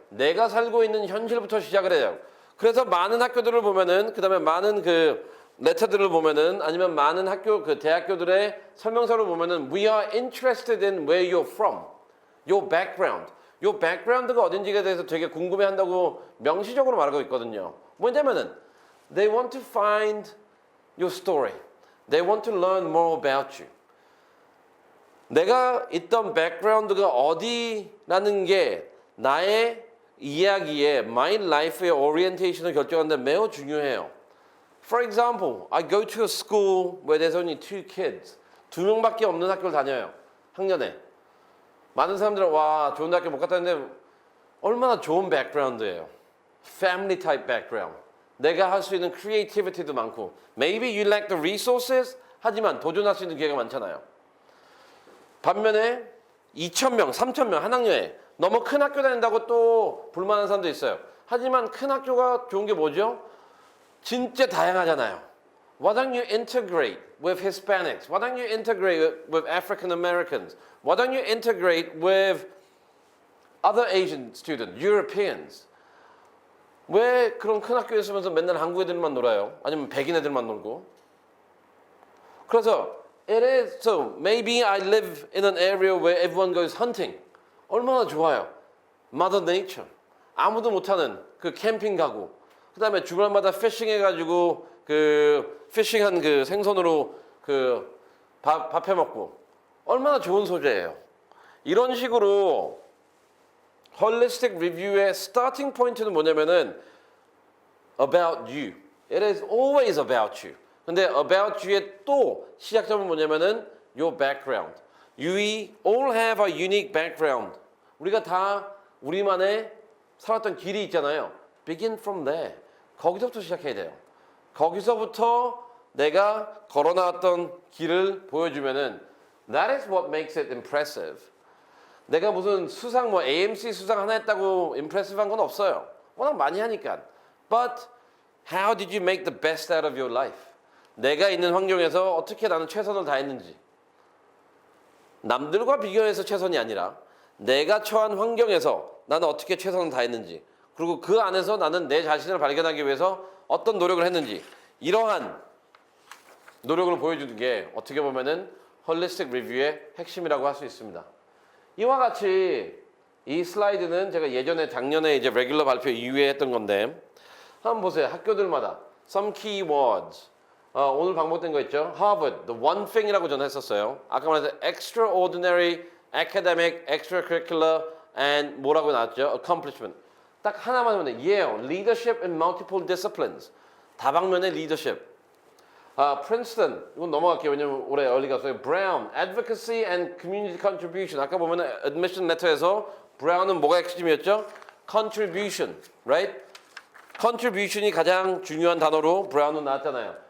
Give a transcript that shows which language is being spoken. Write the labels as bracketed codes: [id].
[ko] 내가 살고 있는 현실부터 시작을 해요. 그래서 많은 학교들을 보면은 그다음에 많은 그 레터들을 보면은 아니면 많은 학교 그 대학교들의 설명서를 보면은 [en] we are interested in where you're from. Your background. Your background [ko] 가 어딘지에 대해서 되게 궁금해한다고 명시적으로 말하고 있거든요. 뭐냐면은 [en] they want to find your story. They want to learn more about you. [ko] 내가 있던 백그라운드가 어디라는 게 나의 이야기에 [en] my life [ko] 의 오리엔테이션을 결정하는 데 매우 중요해요. [en] For example, I go to a school where there's only 2 kids. [ko] 2명밖에 없는 학교를 다녀요. 학년에. 많은 사람들은 와 좋은 학교 못 갔다는데 얼마나 좋은 백그라운드예요. [en] Family type background. [ko] 내가 할 수 있는 creativity도 많고 [en] Maybe you lack the resources [ko] 하지만 도전할 수 있는 기회가 많잖아요. 반면에 2,000명, 3,000명 한 학년에 너무 큰 학교 다닌다고 또 불만하는 사람도 있어요. 하지만 큰 학교가 좋은 게 뭐죠? 진짜 다양하잖아요. [en] Why don't you integrate with Hispanics? Why don't you integrate with African Americans? Why don't you integrate with other Asian students, Europeans? [ko] 왜 그런 큰 학교에 있으면서 맨날 한국 애들만 놀아요? 아니면 백인 애들만 놀고? 그래서 [en] it is so maybe I live in an area where everyone goes hunting. [ko] 얼마나 좋아요. [en] Mother Nature. [ko] 아무도 못하는 그 캠핑 가고, 그 다음에 주말마다 피싱 해가지고 그 피싱한 그 생선으로 그 밥 해 먹고, 얼마나 좋은 소재예요. 이런 식으로 홀리스틱 리뷰의 스타팅 포인트는 뭐냐면은 [en] about you. It is always about you. [ko] 근데 [en] about you의 [ko] 또 시작점은 뭐냐면은 [en] your background. You all have a unique background. [ko] 우리가 다 우리만의 살았던 길이 있잖아요. [en] Begin from there. [ko] 거기서부터 시작해야 돼요. 거기서부터 내가 걸어나왔던 길을 보여주면은 [en] that is what makes it impressive. [ko] 내가 무슨 수상 뭐 AMC 수상 하나 했다고 impressive한 건 없어요. 워낙 많이 하니까. [en] But how did you make the best out of your life? [ko] 내가 있는 환경에서 어떻게 나는 최선을 다했는지. 남들과 비교해서 최선이 아니라 내가 처한 환경에서 나는 어떻게 최선을 다했는지, 그리고 그 안에서 나는 내 자신을 발견하기 위해서 어떤 노력을 했는지, 이러한 노력을 보여주는 게 어떻게 보면은 홀리스틱 리뷰의 핵심이라고 할 수 있습니다. 이와 같이 이 슬라이드는 제가 예전에 작년에 이제 레귤러 발표 이후에 했던 건데, 한번 보세요. 학교들마다 [en] some key words. [ko] 오늘 반복된 거 있죠? Harvard, [en] the one thing [ko] 이라고 저는 했었어요. 아까 말했던 [en] extraordinary, academic, extracurricular, and [ko] 뭐라고 나왔죠? accomplishment. 딱 하나만 하면 돼. [en] Yale, leadership in multiple disciplines. [ko] 다방면의 leadership. Princeton, 이건 넘어갈게요. 왜냐면 올해 early 갔어요. [en] Brown, advocacy and community contribution. [ko] 아까 보면 admission letter에서 Brown은 뭐가 핵심이었죠? [en] Contribution, right? [ko] Contribution이 가장 중요한 단어로 Brown은 나왔잖아요.